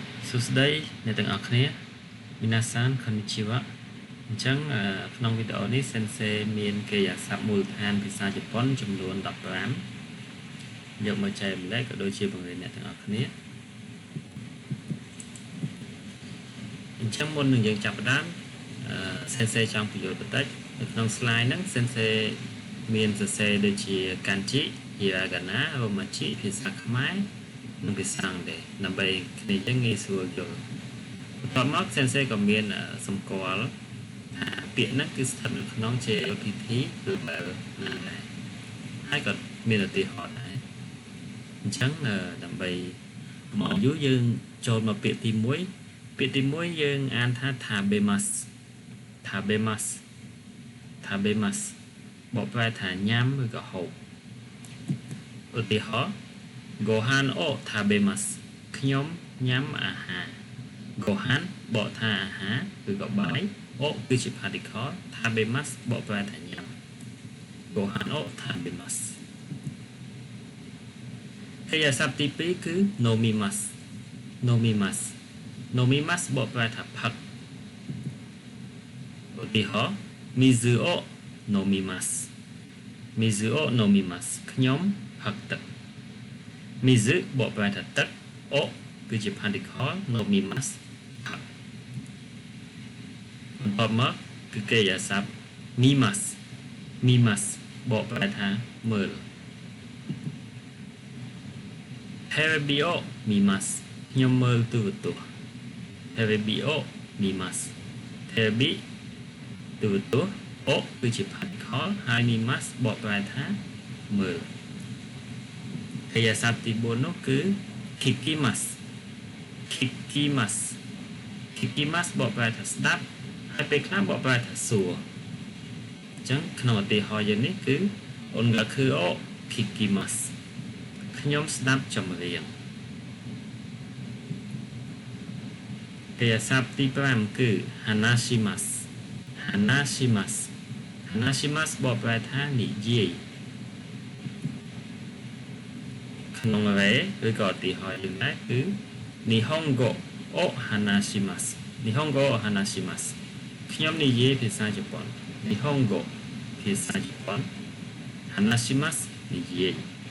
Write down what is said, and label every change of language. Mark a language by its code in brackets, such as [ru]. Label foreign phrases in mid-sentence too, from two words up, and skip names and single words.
[km] សួស្តីអ្នកទាំងអស់គ្នា [ja] 皆さんこんにちは [km] អញ្ចឹងក្នុងវីដេអូនេះ Sensei មានគេអាស័ព្ទមូលដ្ឋានភាសាជប៉ុនចំនួន15យកមកចែករំលែកក៏ដូចជាបង្រៀនអ្នកទាំងអស់គ្នា អញ្ចឹងមុននឹងយើងចាប់ផ្ដើមSensei ចង់បញ្យល់បន្តិចនៅក្នុង slide ហ្នឹង Sensei មានសរសេរ ដូចជា kanji hiragana romaji ភាសាខ្មែរនិងភាសាអង់គ្លេសដើម្បីគ្នាយើងងាយស្រួលយល់បន្ទាប់មក Sensei ក៏មានសម្គាល់ថាពាក្យហ្នឹងគឺស្ថិតនៅក្នុង JLPT ឬ Level ណាដែរហើយក៏មានឧទាហរណ៍ដែរអញ្ចឹងដើម្បីមកយូរយើងចូលមកពាក្យទី1ពាក្យទី1យើងអានថា tabemas បកប្រែថាញ៉ាំឬក៏ហូបឧទាហរណ៍ [ja] ご飯を食べます [km] ខ្ញុំញ៉ាំអាហារ Gohan បកថាអាហារឬក៏បាយ o គឺជា particle tabemas បកប្រែថាញ៉ាំ [ja] ご飯を食べます [km] ហើយអាស័ព្ទទី2គឺ nomimas បកប្រែថាផឹកឧទាហរណ៍ [ja] 水を [km] nomimas ខ្ញុំផឹកទឹកMizu បកប្រែថាទឹក o គឺជា particle nomimas ផឹកបន្ទាប់មកគឺគេអាស័ព្ទ mimas បកប្រែថាមើល [ja] テレビを見ます [km] ខ្ញុំមើលទូរទស្សន៍ [ja] テレビを見ます [km] Terebi ទូរទស្សន៍ o គឺជា particle ហើយ mimas បកប្រែថាមើលហើយអាស័ព្ទទី4នោះគឺ kikimas បកប្រែថាស្ដាប់ហើយពេលខ្លះបកប្រែថាសួរអញ្ចឹងក្នុងឧទាហរណ៍យើងនេះគឺ [ja] 音楽を聞きます [km] ខ្ញុំស្ដាប់ចម្រៀង ហើយអាស័ព្ទទី5គឺ hanashimas បកប្រែថានិយាយក្នុង array ឬក៏ឧទាហរណ៍យើងដែរគឺ [ja] 日本語を話します [km] ខ្ញុំនិយាយភាសាជប៉ុន Nihongo ភាសាជប៉ុន hanashimas និយាយ